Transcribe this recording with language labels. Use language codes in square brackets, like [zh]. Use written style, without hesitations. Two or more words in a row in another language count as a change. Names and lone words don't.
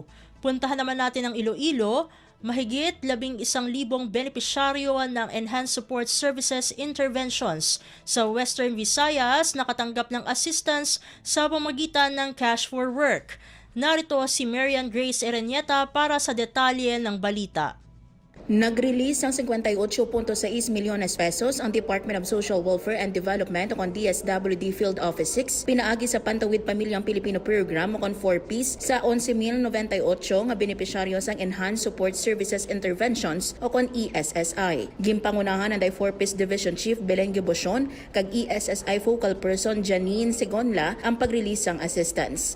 [tl] Puntahan naman natin ang Iloilo. Mahigit 11,000 benepisyaryo ng Enhanced Support Services Interventions sa Western Visayas nakatanggap ng assistance sa pamamagitan ng Cash for Work. Narito si Marian Grace Erenieta para sa detalye ng balita. [hil] Nag-release ng 58.6 milyones pesos ang Department of Social Welfare and Development o DSWD Field Office 6 pinaagi sa Pantawid Pamilyang Pilipino Program o 4Ps sa 11,098 nga benepisyaryo sang Enhanced Support Services Interventions o ESSI. Gimpangunahan ang 4Ps Division Chief Belen Gibosion kag ESSI Focal Person Janine Segonla ang pag-release sang assistance.